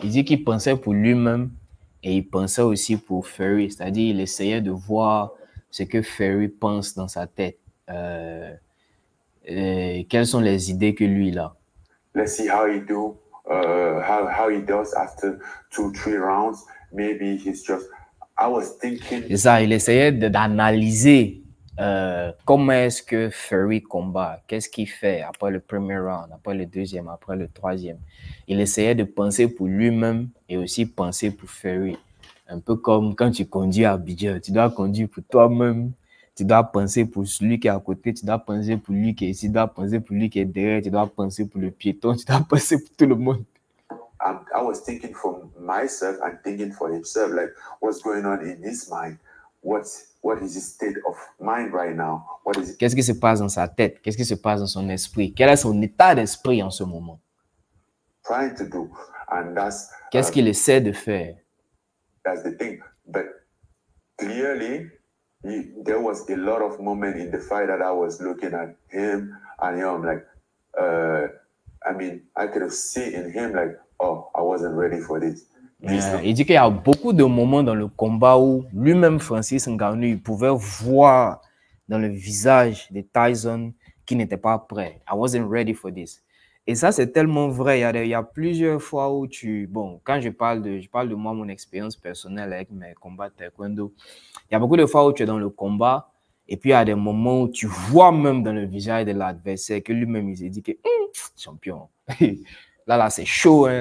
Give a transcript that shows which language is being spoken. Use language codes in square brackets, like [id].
[fr] Il dit qu'il pensait pour lui-même et il pensait aussi pour Fury. C'est-à-dire il essayait de voir ce que Fury pense dans sa tête. Quelles sont les idées que lui il a. [en] Let's see how he do, how he does after 2-3 rounds. Maybe he's just. I was thinking. [fr] C'est ça. Il essayait d'analyser comment est-ce que Fury combat. Qu'est-ce qu'il fait après le premier round, après le deuxième, après le troisième. Il essayait de penser pour lui-même et aussi penser pour Fury. Un peu comme quand tu conduis à Abidjan, tu dois conduire pour toi-même, tu dois penser pour celui qui est à côté, tu dois penser pour lui qui est ici, tu dois penser pour lui qui est derrière, tu dois penser pour le piéton, tu dois penser pour tout le monde. [en] I was thinking for myself and thinking for himself, like what's going on in his mind, what is his state of mind right now, what is [fr] Qu'est-ce qui se passe dans sa tête? Qu'est-ce qui se passe dans son esprit? Quel est son état d'esprit en ce moment? [en] trying to do, and [fr] Qu'est-ce qu'il essaie de faire? [en] that's the thing. But clearly, there was a lot of moment in the fight that I was looking at him, and I'm like, I mean, I could have seen in him like, oh, I wasn't ready for this. [fr] Il dit qu'il y a beaucoup de moments dans le combat où lui-même, Francis Ngannou, il pouvait voir dans le visage de Tyson qu'il n'était pas prêt. [en] I wasn't ready for this. [fr] Et ça, c'est tellement vrai. Il y a plusieurs fois où bon, quand je parle de moi, mon expérience personnelle avec mes combats taekwondo, il y a beaucoup de fois où tu es dans le combat et puis il y a des moments où tu vois même dans le visage de l'adversaire que lui-même, il s'est dit que champion. Là, c'est chaud, hein.